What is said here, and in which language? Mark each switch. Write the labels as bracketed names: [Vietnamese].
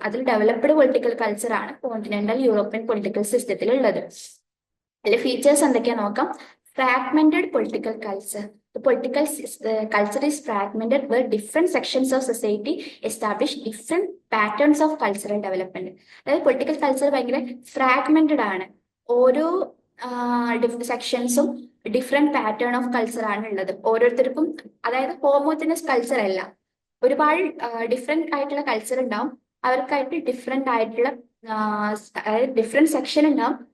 [Malayalam] അതിൽ developed political culture ആണ് continental European political സിസ്റ്റത്തിൽ ഉള്ളത്. അതിലെ ഫീച്ചേഴ്സ് എന്തൊക്കെയാ നോക്കാം. Fragmented political culture. [English] The political culture is fragmented where different sections of society establish different patterns of cultural development. [Malayalam] അതായത് political culture ഭയങ്കര fragmented ആണ്. ഓരോ സെക്ഷൻസും [English] different pattern of culture [Malayalam] ആണ് ഉള്ളത് ഓരോരുത്തർക്കും. അതായത് ഹോമോജനസ് കൾച്ചർ അല്ല, ഒരുപാട് ഡിഫറെന്റ് ആയിട്ടുള്ള കൾച്ചർ ഉണ്ടാവും. അവർക്കായിട്ട് ഡിഫറെന്റ് ആയിട്ടുള്ള അതായത് ഡിഫറെന്റ് സെക്ഷൻ ഉണ്ടാവും.